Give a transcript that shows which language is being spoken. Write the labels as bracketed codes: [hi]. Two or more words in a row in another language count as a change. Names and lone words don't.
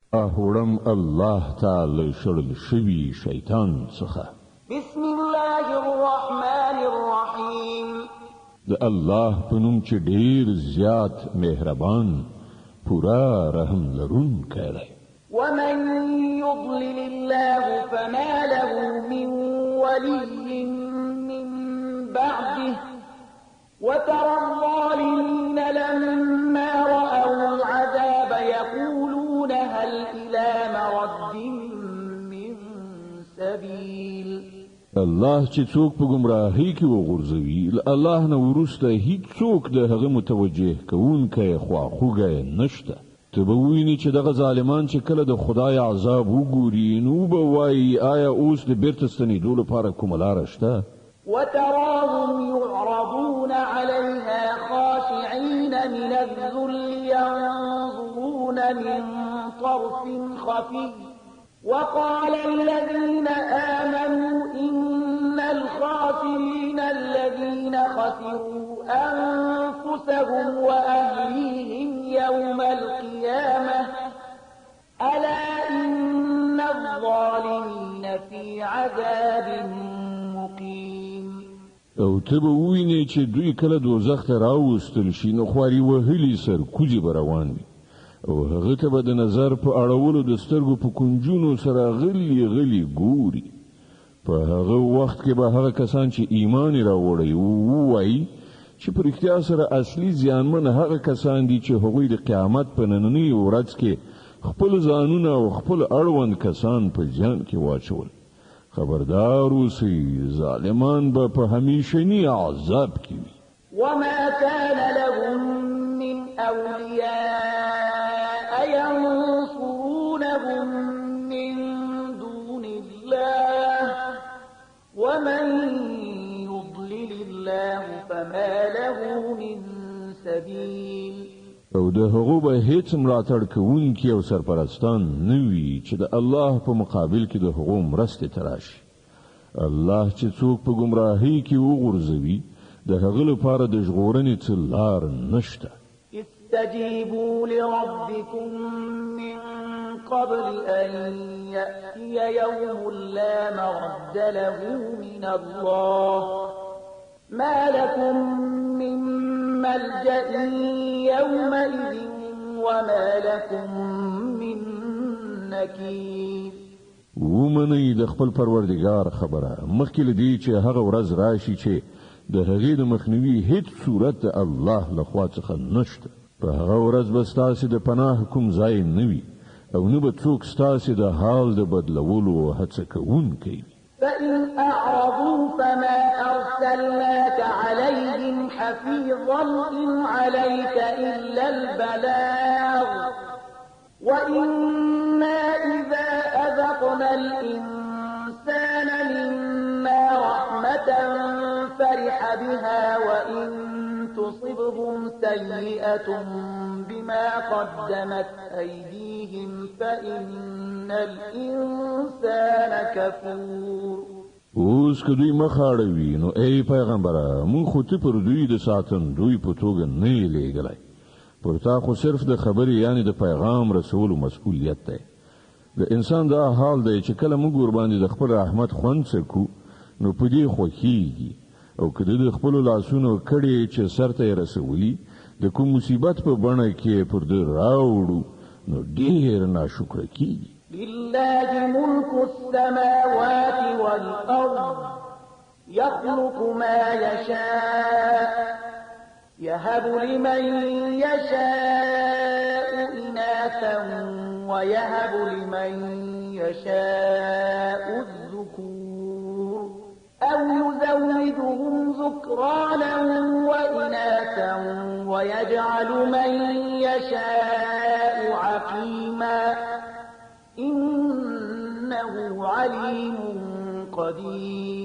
[ps] هوړم الله تعالی شړل شوی شیطان څخه. [ar] بسم الله الرحمن الرحیم. [ps] د الله په نوم چې ډیر زیات مهربان پورا رحم لرونکی دی. [ar] ومن يضلل الله فما له من ولي من بعده وترى الظالمين لما رأوا العذاب يقولون هل إلى مرد من سبيل. [ps] الله چې څوک په گمراهۍ کې وغورځوي الله نه ورسته هیڅ څوک د هغه متوجه کوونکی خواخوږی نشته. ته به وینې چې دغه ظالمان چې کله د خدای عذاب وګوري نو به وایي آیا اوس د بیرته ستنېدو لپاره کومه لاره شته؟ [ar] وتراهم يعرضون عليها خاشعين من الذل ينظرون من طرف خفي وقال الذين آمنوا إن الخاسرين الذين خسروا أنفسهم وأهليهم يوم القيامة ألا إن الظالمين في عذاب مقيم. [ps] او ته به وینې چې دوی کله دوزخ ته راوستل شي نو خواري وهلي سر کوزي به روان وي او هغه ته به د نظر په اړولو د سترګو په کنجونو سره غلي غلي ګوري. په هغه وخت کې به هغه کسان چې ایمان راوړي وایي چې په رښتیا سره اصلي زیانمن هغه کسان دي چې هغوی د قیامت په نننۍ ورځ کې خپل ځانونه او خپل اړوند کسان په جان کې واچول. خبردار اوسئ ظالمان به په همیشني عذاب کې وي. [ar] وما كان لهم من أولياء ينصرونهم من دون الله ومن يضلل الله فما له من سبيل. [ps] او د هغو به هیڅ ملاتړ کوونکي او سرپرستان نه وي چې د الله په مقابل کې د هغو مرستې ته راشي. الله چې څوک په ګمراهۍ کې وغورځوي د هغه لپاره د ژغورنې څه لار نشته. [ar] استجيبوا لربكم من قبل أن يأتي يوم لا مرد له من الله ما لكم من ملجأ يومئذ وما لكم من نكير. [ps] ومنئ د خپل پروردگار خبره مخکې لدی چې هغه ورځ راشي چې د هغې د مخنیوي هیڅ صورت الله لخوا څخه نشته. په هغه ورځ به ستاسې د پناه کوم ځای نه وي او نه به څوک ستاسې د حال د بدلولو هڅه کوونکی وي. [ar] فإن أعرضوا فما أرسلناك عليهم حفيظا إن عليك إلا البلاغ وإنا إذا أذقنا الإنسان منا رحمة فرح بها وإن تصبهم سيئة بما قدمت أيديهم فإن الإنسان كفور. [ps] اوس که دوی مخاړوي نو ای پیغمبره مونږ خو ته پر دوی د ساتندوی په توګه نه یې لېږلی. پر تا خو صرف د خبرې یعنی د پیغام رسولو مسؤلیت دی. د انسان دا حال دی چې کله موږ ورباندې د خپل رحمت خوند څکو نو په دې خوښیږي او که د خپلو لاسونو کړې چې سر ته یې رسولي د کوم مصیبت په بڼه کې پر ده راوړو نو ډېر ناشکره کیږي. [ar] لله ملك السماوات والأرض يخلق ما يشاء يهب لمن يشاء إناثا ويهب لمن يشاء الذكور أو يزودهم ذكرانا وإناثا ويجعل من يشاء عقيما إنه عليم قدير.